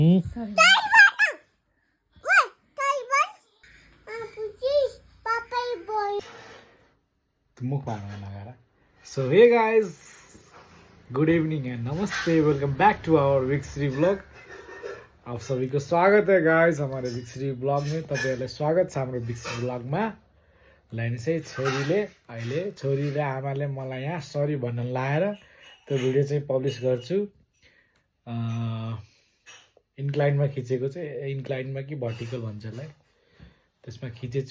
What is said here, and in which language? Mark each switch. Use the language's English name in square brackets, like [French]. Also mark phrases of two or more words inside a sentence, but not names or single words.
[English] So hey guys, good evening and namaste. Welcome back to our Victory vlog. [Hindi] आप सभी को स्वागत है गाइस हमारे विक्सरी ब्लॉग में। [Nepali] तपाईहरुलाई स्वागत छ हाम्रो विक्सरी ब्लॉग मा। लाइन चाहिँ छोरीले अहिले छोरी र आमाले मलाई यहाँ सरी भन्न लाएर त्यो भिडियो चाहिँ पब्लिश गर्छु। इन्क्लाइनमा खिचेको चाहिँ इन्क्लाइनमा कि भर्टिकल भन्छ यसलाई, त्यसमा खिचेछु।